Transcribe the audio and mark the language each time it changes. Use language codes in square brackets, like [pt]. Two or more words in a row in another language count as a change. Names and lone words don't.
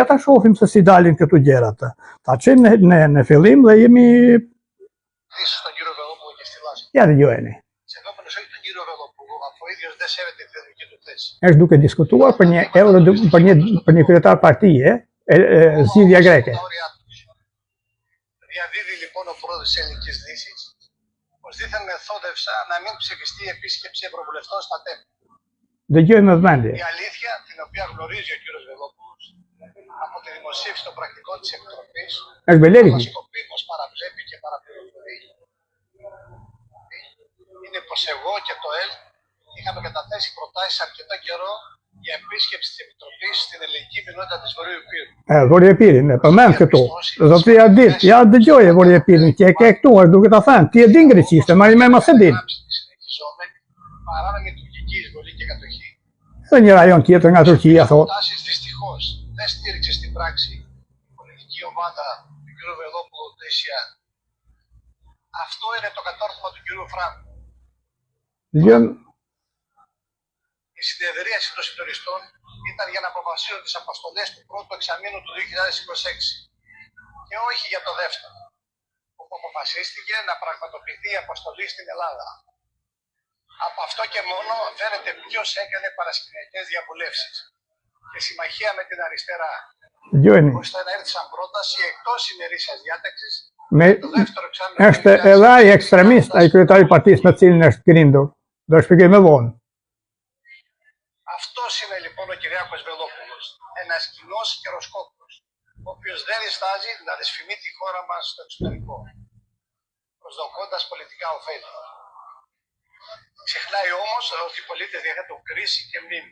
[sq] Ja ta shohim se si dalin këtu gjërat. Ta çojmë në fillim dhe jemi Ja dëgjojeni. Është duke diskutuar për një për një kryetar partie zgjidhja greke. [el] Διαδίδει λοιπόν ο πρόεδρος της Ελληνικής Δύσης πως δήθεν μεθόδευσα να μην ψηφιστεί επίσκεψη ευρωβουλευτών στα ΤΕΠ. [sq] Dëgjoj me vëmendje. [el] Η αλήθεια, την οποία γνωρίζει ο κύριος Βελόπουλος από τη δημοσίευση των πρακτικών της Επιτροπής, μας παραβλέπει και παραπληροφορεί, είναι πως εγώ και το ΕΛ είχαμε καταθέσει προτάσεις αρκετό καιρό για επίσκεψη της Επιτροπής στην ελληνική μηνότητα της Βορείου Epirut. [sq] Vërë Epirin, përmend këtu. Do të ja ditë, ja dëgjoje Vërë Epirin, që e ke këtu, është duke ta thënë, ti e din greqisht, ma me mos e din. [el] Παράνομη τουρκική εισβολή και κατοχή. [sq] Dhe një rajon tjetër nga Turqia thotë. [el] Δυστυχώς δεν στήριξε στην πράξη η πολιτική ομάδα του κ. Βελόπουλου Δέσια. Αυτό είναι το κατόρθωμα του κ. Φράγκου. Η συνεδρίαση των συντονιστών ήταν για να αποφασίσουν τις αποστολές του πρώτου εξαμήνου του 2026 και όχι για το δεύτερο, όπου αποφασίστηκε να πραγματοποιηθεί η αποστολή στην Ελλάδα. Από αυτό και μόνο φαίνεται ποιος έκανε παρασκηνιακές διαβουλεύσεις και συμμαχία με την αριστερά, ώστε να έρθει σαν πρόταση εκτός ημερήσιας διάταξης το δεύτερο εξάμηνο. [sq] Është edhe ai ekstremist, ai kryetari i partisë me cilin është grindur. Do shpjegoj më vonë. [el] Αυτός είναι λοιπόν ο Κυριάκος Βελόπουλος, ένας κοινός καιροσκόπος, ο οποίος δεν διστάζει να δυσφημεί τη χώρα μας στο εξωτερικό, προσδοκώντας πολιτικά ωφέλη. Ξεχνάει όμως ότι οι πολίτες διαθέτουν κρίση και μνήμη.